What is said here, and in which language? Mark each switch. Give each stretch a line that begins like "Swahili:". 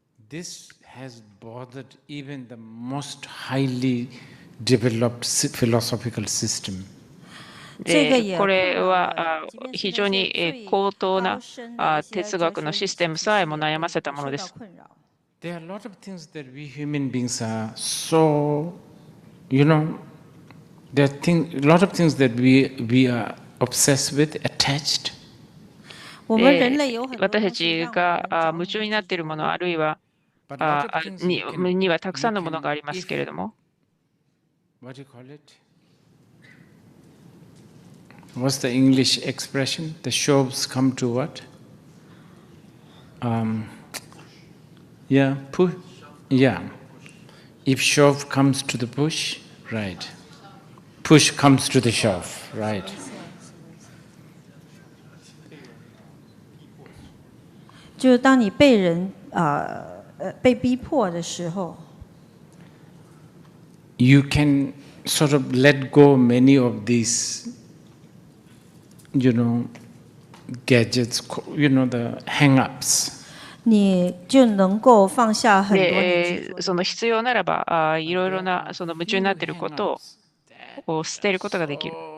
English: This has bothered even the most highly developed philosophical system.
Japanese: これは非常に高等な哲学のシステムさえも悩ませたものです。
English: There are a lot of things that we human beings are so, you know, there are a lot of things that we are obsessed with, attached.
Japanese: 私たちが夢中になっているもの、あるいはにはたくさんのものがありますけれども。
English: What do you call it? What's the English expression? The shows come to what? Yeah, push. Yeah. If shove comes to the push, right. Push comes to the shove, right.
Chinese: 就是当你被人被逼迫的时候。
English: You can sort of let go many of these, you know, gadgets, you know, the hang-ups.
Chinese: 你就能够放下很多
Japanese: その必要ならばいろいろなその夢中になっていることを捨てることができる。